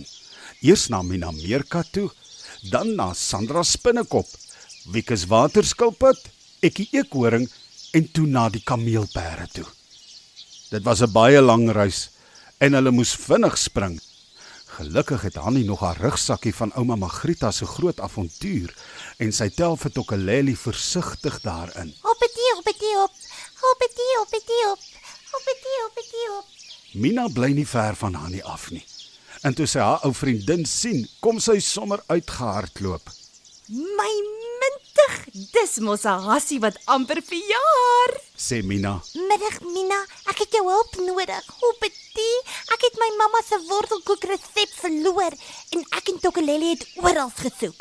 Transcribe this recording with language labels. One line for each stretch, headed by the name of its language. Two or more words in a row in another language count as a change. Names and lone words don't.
Afrikaans: Eers na Mina Meerkat toe, dan na Sandra Spinnekop, Wieke waterskilpad, Ekkie eekhoring en toe na die kameelpere toe. Dit was 'n baie lang reis en hulle moes vinnig spring. Gelukkig het Hannie nog haar rugsakkie van ouma Magrieta se groot avontuur en sy tel vir Tokkeleli versigtig daarin. Hoppetie, hoppetie, hop. Hoppetie, hoppetie, hop. Hoppetie, hoppetie, hop. Mina bly nie ver van Hannie af nie. En toe sy haar ou vriendin sien, kom sy sommer uitgehardloop. My mintig, dis mos 'n hassie wat amper verjaar. Sê Mina. Middag Mina, ek het jou hulp nodig. Hoppetie, ek het my mamma se wortelkoekresep verloor en ek en Tokkeleli het oral gesoek.